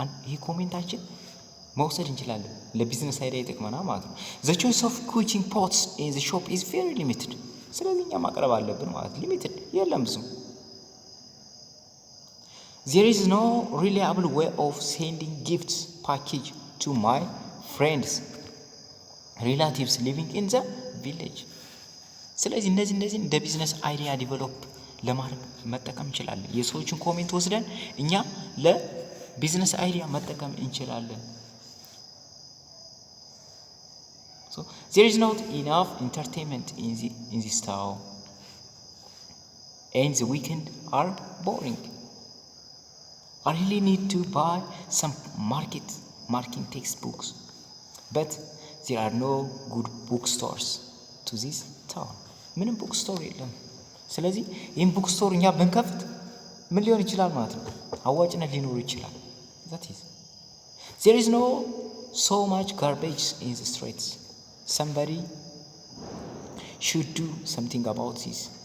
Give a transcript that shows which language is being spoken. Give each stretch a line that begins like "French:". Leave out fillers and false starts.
Amharic: ይህ ኮሜንታችን መውሰድ እንችላለን፣ ለቢዝነስ አይዲያ ይጠቅመናል ማለት ነው።
English: The choice of cooking pots in the shop is very limited.
Amharic: ስለዚህ እኛ ማቅረብ አለብን ማለት ሊሚትድ የለም ብዙ።
English: There is no reliable way of sending gifts package to my friends, relatives living in the village.
Amharic: ስለዚህ እነዚህ እንደ ቢዝነስ አይዲያ ዲቨሎፕ ለማድረግ መጠቀም እንችላለን። የሰዎችን ኮሜንት ወስደን እኛ ለቢዝነስ አይዲያ መጠቀም እንችላለን።
English: So there is not enough entertainment in this town, and the weekend are boring. I really need to buy some marketing textbooks, but there are no good bookstores to this town.
Amharic: ምንም ቡክ ስቶር የለም። ስለዚህ ይህን ቡክ ስቶር እኛ ብንከፍት ምን ሊሆን ይችላል ማለት ነው? አዋጭነት ሊኖር ይችላል።
English: that is there is no so much garbage in the streets. Somebody should do something about this.